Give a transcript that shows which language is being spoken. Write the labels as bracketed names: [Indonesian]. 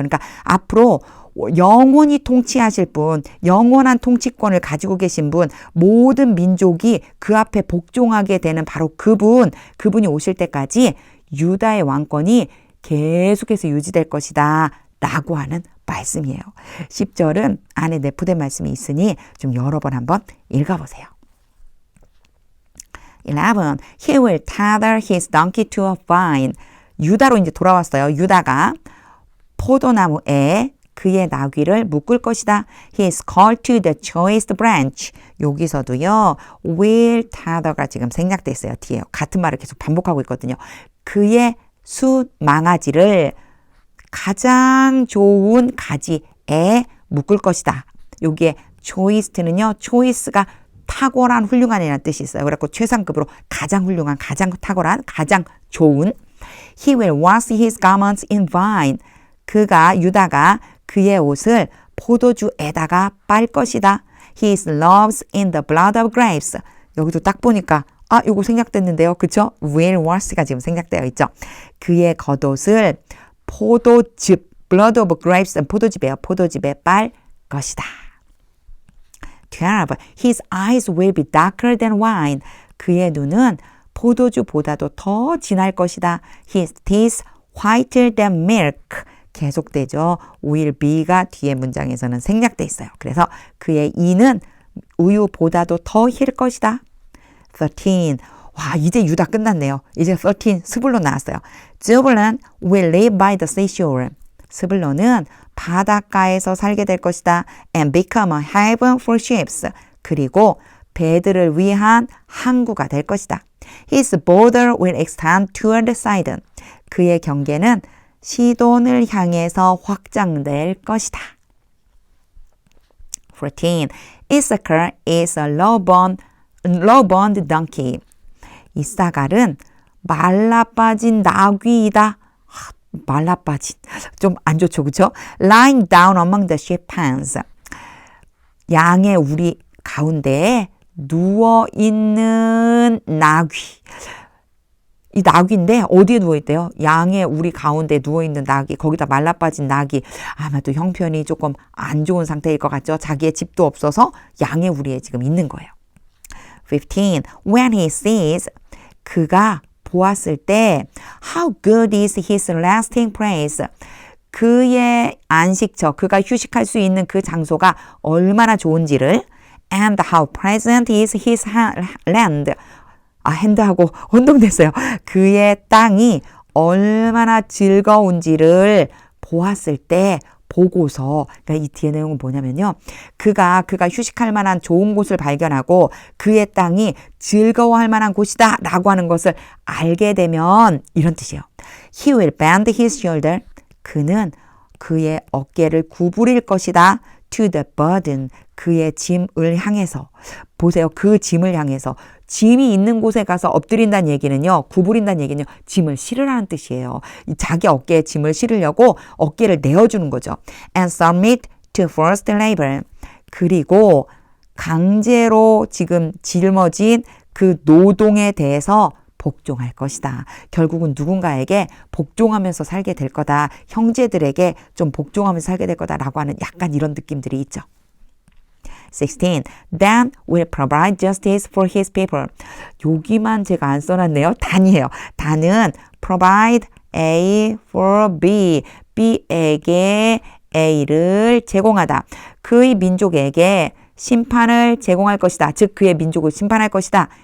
[Korean] 그러니까 앞으로 영원히 통치하실 분, 영원한 통치권을 가지고 계신 분, 모든 민족이 그 앞에 복종하게 되는 바로 그분이 오실 때까지 유다의 왕권이 계속해서 유지될 것이다 라고 하는 말씀이에요. 10절은 안에 내포된 말씀이 있으니 좀 여러 번 한번 읽어보세요. 11. [English] He will tether his donkey to a vine. [Korean] 유다로 이제 돌아왔어요. 유다가 포도나무에 그의 나귀를 묶을 것이다. [English] He is called to the choice branch. [Korean] 여기서도요. will tether가 지금 생략돼 있어요. 뒤에 같은 말을 계속 반복하고 있거든요. 그의 숫 망아지를 가장 좋은 가지에 묶을 것이다. 여기에 choice는요. choice가 탁월한 훌륭한이라는 뜻이 있어요. 그래서 최상급으로 가장 훌륭한, 가장 탁월한, 가장 좋은. [English] He will wash his garments in wine. [Korean] 유다가 그의 옷을 포도주에다가 빨 것이다. [English] His loves in the blood of grapes. [Korean] 여기도 딱 보니까 요거 생략됐는데요. 그쵸? will wash가 지금 생략되어 있죠. 그의 겉옷을 포도즙, [English] blood of grapes, [Korean] 포도즙이에요. 포도즙에 빨 것이다. 12. [English] His eyes will be darker than wine. [Korean] 그의 눈은 포도주보다도 더 진할 것이다. [English] His teeth whiter than milk. [Korean] 계속되죠. will be가 뒤에 문장에서는 생략돼 있어요. 그래서 그의 이는 우유보다도 더 힐 것이다. 13. 와, 이제 유다 끝났네요. 이제 13, 스불론 나왔어요. [English] Zebulun will live by the seashore. [Korean] 스불론은 바닷가에서 살게 될 것이다. [English] And become a haven for ships. [Korean] 그리고 배들을 위한 항구가 될 것이다. [English] His border will extend toward the Sidon. [Korean] 그의 경계는 시돈을 향해서 확장될 것이다. 14. [English] Issachar is a low-boned donkey. [Korean] 이사갈은 말라빠진 나귀이다. 말라빠진. 좀 안 좋죠, 그렇죠? [English] Lying down among the sheep pens. [Korean] 양의 우리 가운데에 누워있는 나귀. 이 나귀인데 어디에 누워있대요? 양의 우리 가운데 누워있는 나귀. 거기다 말라빠진 나귀. 아마도 형편이 조금 안 좋은 상태일 것 같죠? 자기의 집도 없어서 양의 우리에 지금 있는 거예요. 15. [English] When he sees, [Korean] 그가 보았을 때 [English] how good is his resting place. [Korean] 그의 안식처, 그가 휴식할 수 있는 그 장소가 얼마나 좋은지를 [English] and how pleasant is his land. [Korean] 핸드하고 혼동됐어요. 그의 땅이 얼마나 즐거운지를 보았을 때 보고서. 그러니까 이 뒤에 내용은 뭐냐면요. 그가 휴식할 만한 좋은 곳을 발견하고 그의 땅이 즐거워할 만한 곳이다 라고 하는 것을 알게 되면 이런 뜻이에요. [English] He will bend his shoulder. [Korean] 그는 그의 어깨를 구부릴 것이다. [English] To the burden. [Korean] 그의 짐을 향해서. 보세요. 그 짐을 향해서. 짐이 있는 곳에 가서 엎드린다는 얘기는요. 구부린다는 얘기는요. 짐을 실으라는 뜻이에요. 자기 어깨에 짐을 실으려고 어깨를 내어주는 거죠. [English] And submit to forced labor. [Korean] 그리고 강제로 지금 짊어진 그 노동에 대해서 복종할 것이다. 결국은 누군가에게 복종하면서 살게 될 거다. 형제들에게 좀 복종하면서 살게 될 거다라고 하는 약간 이런 느낌들이 있죠. 16. [English] Dan will provide justice for his people. [Korean] 여기만 제가 안 써놨네요. 단이에요. 단은 [English] provide A for B. [Korean] B에게 A를 제공하다. 그의 민족에게 심판을 제공할 것이다. 즉 그의 민족을 심판할 것이다.